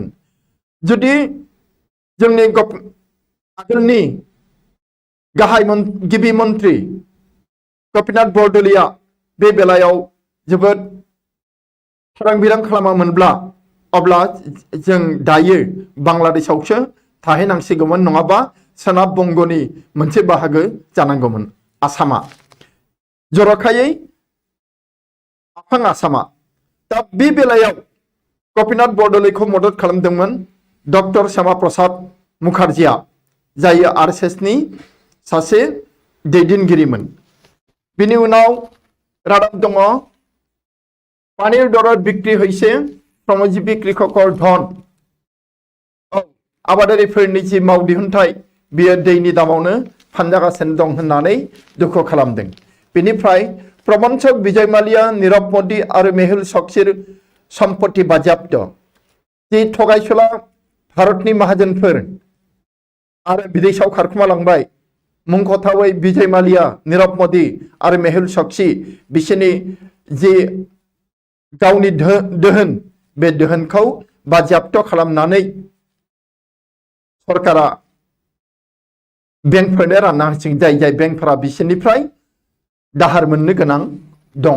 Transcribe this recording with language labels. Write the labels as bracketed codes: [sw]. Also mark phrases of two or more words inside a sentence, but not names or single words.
[brx] जुदि जोंनि आगोलनि गिबि मन्त्रि गपिनाथ बरदलैया बे बेलायाव जोबोद थारां बिरां खालामामोनब्ला अब्ला जों दायो बांलादेशआवसो थाहैनांसिगौमोन, नङाबा सोनाब बंगनि मोनसे बाहागो जानांगौमोन आसामा, जरखायै आफां आसामा। दा बे बेलायाव गपिनाथ बरदलैखौ मदद खालामदोंमोन डक्टर श्यामाप्रसाद मुखार्जीआ, जाय RSSनि सासे दैदेनगिरिमोन। बिनि उनाव रादाब दङ [as] পানীৰ দৰত বিক্রি হয়েছে শ্রমজীবী কৃষকৰ ধন। [brx] आबादारिफोरनि जि मावदिहुनथाय बियो दैनि दामावनो फानजागासिनो दं होननानै दुखु खालामदों। बेनिफ्राय प्रबन्धक विजय माल्या, नीरव मोदी आरो मेहुल चक्सीर सम्पत्ति बाज्याप्त। जि थगायसुला भारतनि माहाजोनफोर आरो विदेशाव खारखोमालांबाय, मुंख'थावै विजय माल्या, नीरव मोदी आरो मेहुल चक्सी, बिसोरनि जि गावनि दोहोन बे दोहोनखौ बाज्याप्त खालामनानै सरकारा बेंकफोरनो रानना होसिगोन, जाय बेंकफोरा बिसोरनिफ्राय दाहार मोननो गोनां दङ।